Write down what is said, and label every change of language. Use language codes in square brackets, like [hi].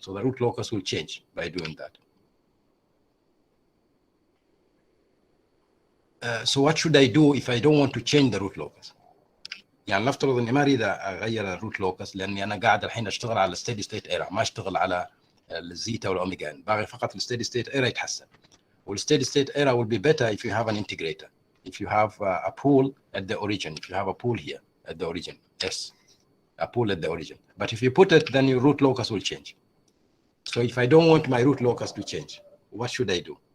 [en] So the root locus will change by doing that. So what should I do if I don't want to change the root locus? [ar] يعني نفترض اني ما اريد اغير الروت لوكس لاني انا قاعد الحين اشتغل على الستيدي ستيت ايرا، ما اشتغل على الزيتا والاوميجا، باغي فقط الستيدي ستيت ايرا يتحسن. [en] والستيدي state error will be better if you have an integrator, if you have a pool at the origin, if you have a pool here at the origin, yes, a pool at the origin. But if you put it, then your root locus will change. So if I don't want my root locus to change, what should I do?